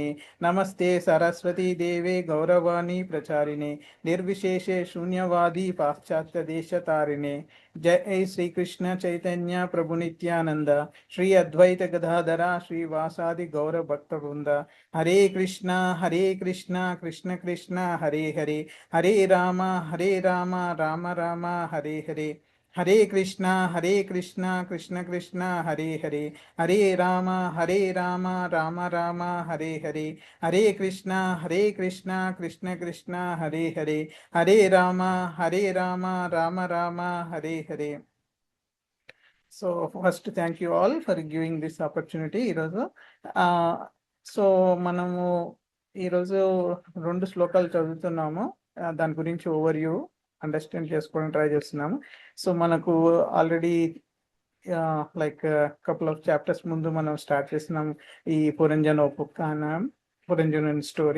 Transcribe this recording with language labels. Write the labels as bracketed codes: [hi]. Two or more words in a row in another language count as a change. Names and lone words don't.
[sa] నమస్తే సరస్వతీ దేవే గౌరవాణి ప్రచారిణే నిర్విశేషే శూన్యవాది పాశ్చాత్య దేశతారిణే. జై శ్రీకృష్ణ చైతన్య ప్రభు నిత్యానంద శ్రీ అద్వైత గదాధర శ్రీవాసాది గౌర భక్త వృంద. హరే కృష్ణ కృష్ణ కృష్ణ హరే హరే, హరే రామ రామ రామ హరే హరే. హరే కృష్ణ కృష్ణ కృష్ణ హరే హరే, హరే రామ రామ రామ హరే హరే. హరే కృష్ణ కృష్ణ కృష్ణ హరే హరే, హరే రామ రామ రామ హరే హరే. [en] So first thank you all for giving this opportunity. [te] ఈరోజు సో మనము ఈరోజు 2 శ్లోకాలు చదువుతున్నాము. దాని గురించి [en] overview understand [te] చేసుకోవడం ట్రై చేస్తున్నాము. సో మనకు [en] already like couple of chapters [te] ముందు మనం స్టార్ట్ చేస్తున్నాం ఈ పురంజనుని స్టోరీ.